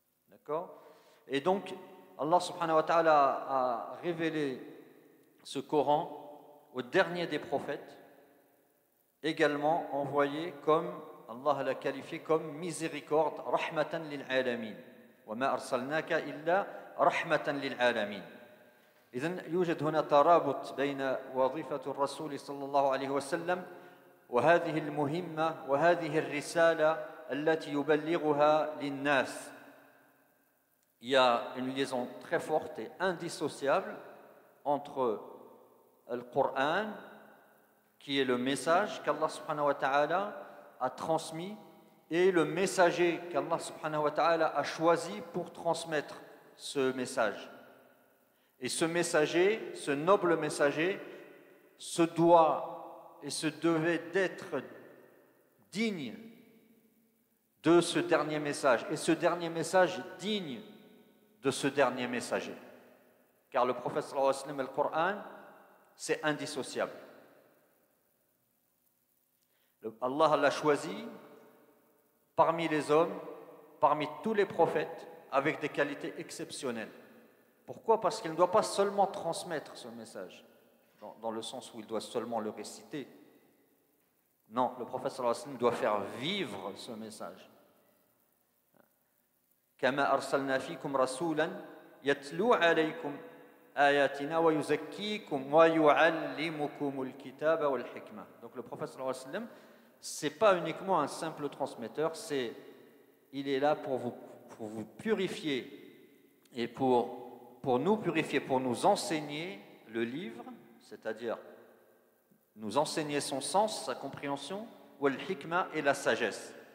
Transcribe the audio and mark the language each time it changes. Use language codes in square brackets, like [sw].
[fr] D'accord? Et donc, Allah subhanahu wa ta'ala a révélé ce Coran au dernier des prophètes, également envoyé comme, Allah l'a qualifié comme miséricorde, [ar] rahmatan lil alamin. Wa ma arsalnaka illa rahmatan lil alamin. إذن يوجد هنا ترابط بين وظيفة الرسول صلى الله عليه وسلم وهذه المهمة وهذه الرسالة التي يبلغها للناس. [fr] Il y a une liaison très forte et indissociable entre le Coran, qui est le message qu'Allah subhanahu wa ta'ala a transmis, et le messager qu'Allah subhanahu wa ta'ala a choisi pour transmettre ce message. Et ce messager, ce noble messager, se doit et se devait d'être digne de ce dernier message. Et ce dernier message digne de ce dernier messager. Car le prophète sallallahu alayhi wa sallam et le Coran, c'est indissociable. Allah l'a choisi parmi les hommes, parmi tous les prophètes, avec des qualités exceptionnelles. Pourquoi? Parce qu'il ne doit pas seulement transmettre ce message, dans le sens où il doit seulement le réciter. Non, le prophète sallallahu alayhi wa sallam doit faire vivre ce message. [ar] كما أرسلنا فيكم رسولا يتلو عليكم آياتنا ويزكيكم ويعلمكم الكتاب والحكمة. [fr] Donc le prophète sallallahu alayhi wa sallam, c'est pas uniquement un simple transmetteur, il est là pour vous purifier et pour nous purifier, pour nous enseigner le livre, c'est-à-dire nous enseigner son sens, sa compréhension, ou al-hikma et la sagesse.